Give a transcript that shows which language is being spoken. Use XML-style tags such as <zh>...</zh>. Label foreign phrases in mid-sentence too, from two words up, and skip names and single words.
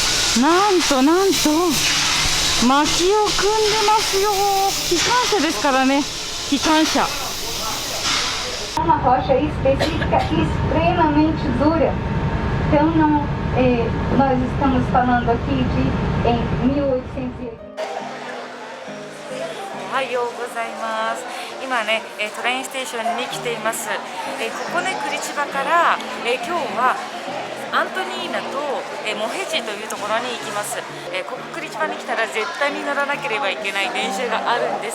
<ja>なんと薪を組んでますよ。機関車ですからね、機関車。</ja> <pt>Uma rocha específica extremamente dura. Então não, nós estamos falando aqui de em 1880.</pt> <ja>おはようございます。今ね、</ja> <en>train station</en> <ja>に来ています。ここね、クリチバから、今日はアントニーナと、モヘジというところに行きます。ここクリチバに来たら絶対に乗らなければいけない電車があるんです。</ja>